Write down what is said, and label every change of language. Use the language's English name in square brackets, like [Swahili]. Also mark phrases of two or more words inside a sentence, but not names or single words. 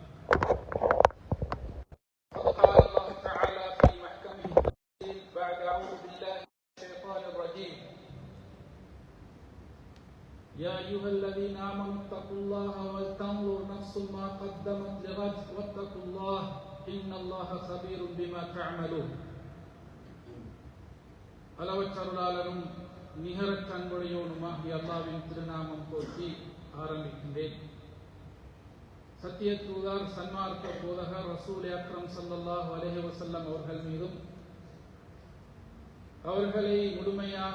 [Arabic] قال الله تعالى في محكمه التنزيل بعد أعوذ بالله من الشيطان الرجيم يا أيها الذين آمنوا اتقوا الله ولتنظر نفس ما قدمت لغد واتقوا الله إن الله خبير بما تعملون [Tamil] அளவற்ற அருளாளரும் நிகரற்ற அன்புடையோனுமாகிய அல்லாஹ்வின் திருநாமம் போற்றி ஆரம்பிக்கின்றேன். சத்திய தூதர் சன்மார்க்க போதகர் [Arabic] رسول أكرم صلى الله عليه وسلم [Tamil] அவர்கள் மீதும் அவர்களை முழுமையாக